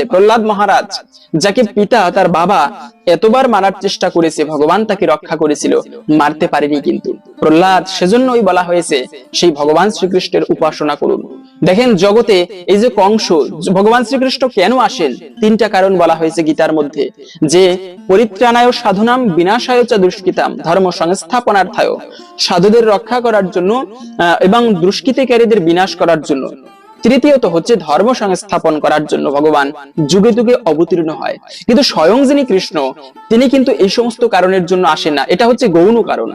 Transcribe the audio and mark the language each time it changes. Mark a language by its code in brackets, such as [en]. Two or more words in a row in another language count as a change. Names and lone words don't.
[bn] প্রহ্লাদ মহারাজ, যাকে পিতা তার বাবা এতবার মারার চেষ্টা করেছে, ভগবান তাকে রক্ষা করেছিল, মারতে পারেনি কিন্তু প্রহ্লাদ। সেজন্যই বলা হয়েছে সেই ভগবান শ্রীকৃষ্ণের উপাসনা করুন। দেখেন জগতে এই যে কংস, ভগবান শ্রীকৃষ্ণ কেন আসেন 3টা কারণ বলা হয়েছে গীতার মধ্যে, যে [sa] পরিত্রাণায় সাধুনাম বিনাশায় চ দুষ্কৃতাম ধর্ম সংস্থাপনার্থায়, [bn] সাধুদের রক্ষা করার জন্য এবং দুষ্কৃতিকারীদের বিনাশ করার জন্য। তৃতীয়ত হচ্ছে ধর্ম সংস্থাপন করার জন্য ভগবান যুগে যুগে অবতীর্ণ হয়। কিন্তু স্বয়ং যিনি কৃষ্ণ, তিনি কিন্তু এই সমস্ত কারণের জন্য আসেন না, এটা হচ্ছে গৌণ কারণ।